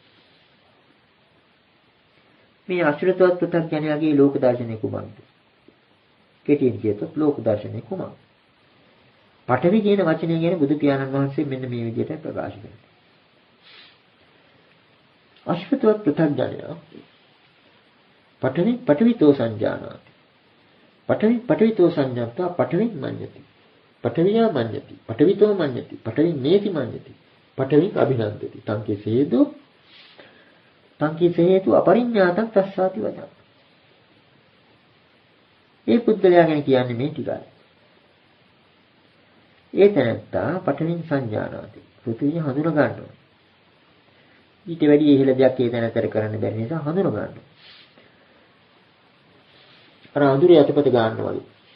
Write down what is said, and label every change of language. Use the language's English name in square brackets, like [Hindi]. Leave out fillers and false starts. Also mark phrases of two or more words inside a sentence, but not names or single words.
[Sinhala] මේ අසුරතවත් පෘථග්ජනයාගේ ලෝක දර්ශනය කුමක්ද? කෙටියෙන් කියතොත් ලෝක දර්ශනය කුමක්ද? පඨවි කියන වචනය ගැන බුදු පියාණන් වහන්සේ මෙන්න මේ විදිහට ප්‍රකාශ කරනවා. [Pali] අසුරතවත් පෘථග්ජනයා පඨවිතෝ සංජානාති. පඨවිතෝ සංජානතා පඨවින් මඤ්ඤති. පඨවියා මඤ්ඤති. පඨවිතෝ මඤ්ඤති. පඨවින් මේති මඤ්ඤති. පඨවින් අභිනන්දති. තංකේ හේතු අපරිඤ්ඤාතං තස්සාති වදං. [Sinhala] මේ පුද්ගලයා ගැන කියන්නේ මේ ටිකයි. ඒ තැනත්තා [Pali] පඨවින් සංජානාති. [Sinhala] පෘථිවිය හඳුන ගන්නවා. ඊට වැඩි ඉහළ දෙයක් ඒ තැනතර කරන්න බැරි නිසා හඳුන ගන්නවා. අර අඳුරේ අතපත ගන්නවා වගේ.